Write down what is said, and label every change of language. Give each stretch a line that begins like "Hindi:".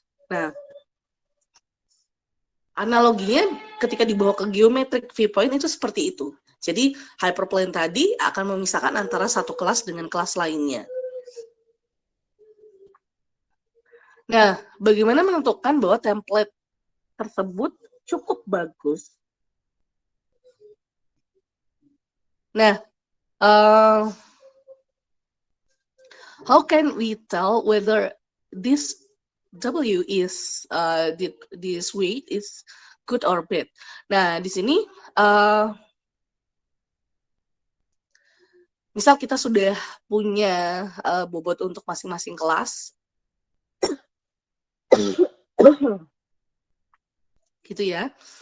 Indonesian: Nah, analoginya ketika dibawa ke geometric viewpoint itu seperti itu. Jadi hyperplane tadi akan memisahkan antara satu kelas dengan kelas lainnya. Nah, bagaimana menentukan bahwa template tersebut cukup bagus?
English: Nah, how can we tell whether this W is this weight is good or bad?
Indonesian: Nah, di sini misal kita sudah punya bobot untuk masing-masing kelas, gitu ya.